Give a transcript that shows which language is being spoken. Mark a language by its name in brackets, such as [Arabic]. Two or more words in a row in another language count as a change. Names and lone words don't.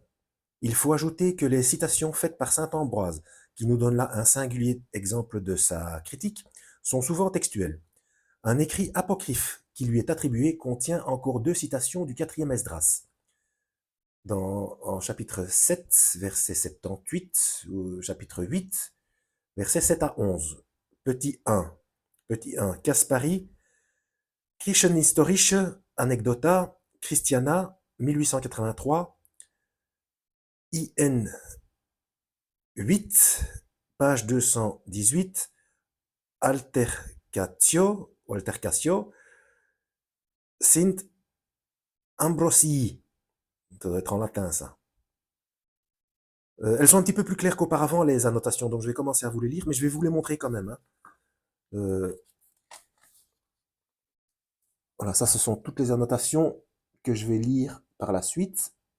[French] Il faut ajouter que les citations faites par saint Ambroise, qui nous donne là un singulier exemple de sa critique, sont souvent textuelles. Un écrit apocryphe qui lui est attribué contient encore 2 citations du 4e Esdras. En chapitre 7, verset 78, ou chapitre 8, verset 7 à 11. Petit 1. Caspari, Kirchenhistorische Anecdota Christiana, 1883, IN 8, page 218, Altercatio, Sint Ambrosii. Ça doit être en latin, ça. Elles sont un petit peu plus claires qu'auparavant, les annotations, donc je vais commencer à vous les lire, mais je vais vous les montrer quand même. Hein. Voilà, ça, ce sont toutes les annotations que je vais lire par la suite.